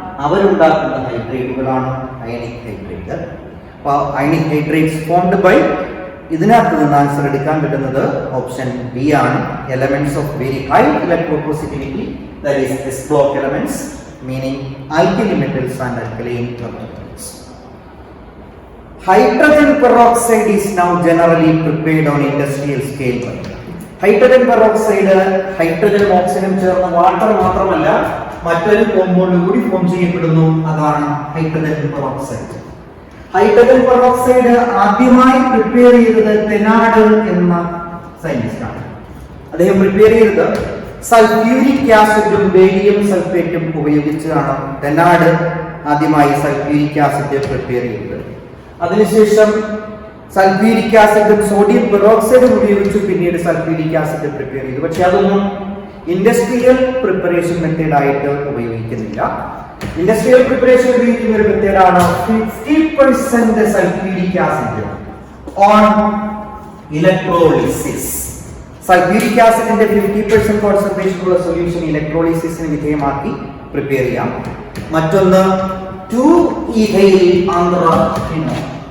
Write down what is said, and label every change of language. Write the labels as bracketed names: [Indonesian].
[Malayalam] അവരുണ്ടാക്കുന്ന ഹൈഡ്രൈഡുകളാണ് ionic hydride. അപ്പോൾ [English] ionic hydrides formed by, [Malayalam] ഇതിനകത്ത് നിന്ന് ആൻസർ എടുക്കാൻ പറ്റുന്നത് ഓപ്ഷൻ ബി ആണ്. [English] Elements of very high electropositivity, that is S block elements, meaning alkali metals and alkaline earth metals. Hydrogen peroxide is now generally prepared on industrial scale. [Malayalam] Hydrogen peroxide ഹൈഡ്രജനും ഓക്സിജനും ചേർന്ന water മാത്രമല്ല മറ്റൊരു കോമ്പൗണ്ട് കൂടി ഫോം ചെയ്യപ്പെടുന്നു, അതാണ് ഹൈഡ്രജൻ പെറോക്സൈഡ്. ഹൈഡ്രജൻ പെറോക്സൈഡ് ആദ്യമായി prepare ചെയ്തത് തെനാഡ് എന്ന സയന്റിസ്റ്റ് ആണ്. അദ്ദേഹം പ്രിപ്പയർ ചെയ്തത് സൾഫ്യൂരിക് ആസിഡും ബേരിയം സൾഫേറ്റും ഉപയോഗിച്ചാണ്. തെനാഡ് ആദ്യമായി സൾഫ്യൂരിക് ആസിഡ് പ്രിപ്പയർ ചെയ്തത്. അതിനുശേഷം സൾഫ്യൂരിക് ആസിഡും സോഡിയം പെറോക്സൈഡും ഉപയോഗിച്ച് പിന്നീട് സൾഫ്യൂരിക് ആസിഡ് പ്രിപ്പയർ ചെയ്തു. പക്ഷെ അതൊന്നും ഇൻഡസ്ട്രിയൽ പ്രിപ്പറേഷൻ മെത്തേഡ് ആയിട്ട് ഉപയോഗിക്കുന്നില്ല. ഇൻഡസ്ട്രിയൽ പ്രിപ്പറേഷൻ ഉപയോഗിക്കുന്ന ഒരു മെത്തേഡാണ് [English] 50% sulphuric acid on electrolysis. [Malayalam] Sulphuric ആസിഡിന്റെ 50% concentration ഉള്ള സൊല്യൂഷൻ ഇലക്ട്രോളിസിസിന് വിധേയമാക്കി പ്രിപ്പയർ ചെയ്യാം. മറ്റൊന്ന് 2-ethyl anthraquinone.